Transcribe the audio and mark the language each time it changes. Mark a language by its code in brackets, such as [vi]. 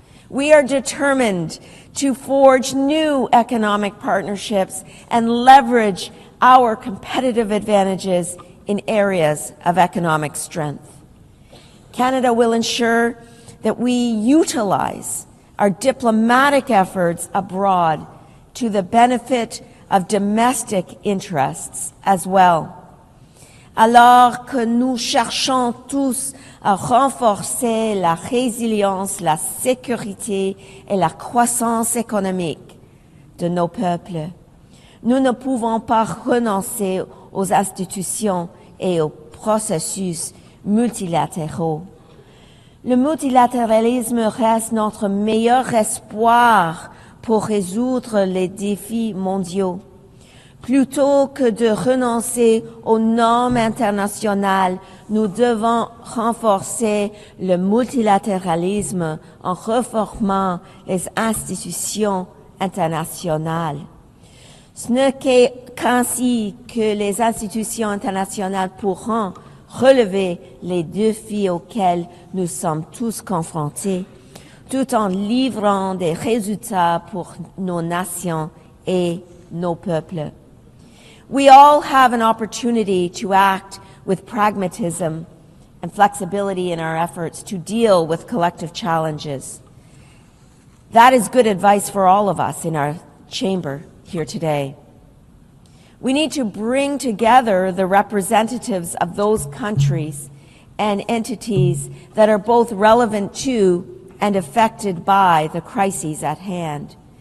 [en] We are determined to forge new economic partnerships and leverage our competitive advantages in areas of economic strength. Canada will ensure that we utilize our diplomatic efforts abroad to the benefit of domestic interests as well. [fr] Alors que nous cherchons tous à renforcer la résilience, la sécurité et la croissance économique de nos peuples, nous ne pouvons pas renoncer aux institutions et aux processus multilatéraux. Le multilatéralisme reste notre meilleur espoir pour résoudre les défis mondiaux. Plutôt que de renoncer aux normes internationales, nous devons renforcer le multilatéralisme en réformant les institutions internationales. Ce n'est qu'ainsi que les institutions internationales pourront relever les défis auxquels nous sommes tous confrontés, tout en livrant des résultats pour nos nations et nos peuples. [en] We all have an opportunity to act with pragmatism and flexibility in our efforts to deal with collective challenges. That is good advice for all of us in our chamber here today. We need to bring together the representatives of those countries and entities that are both relevant to and affected by the crises at hand.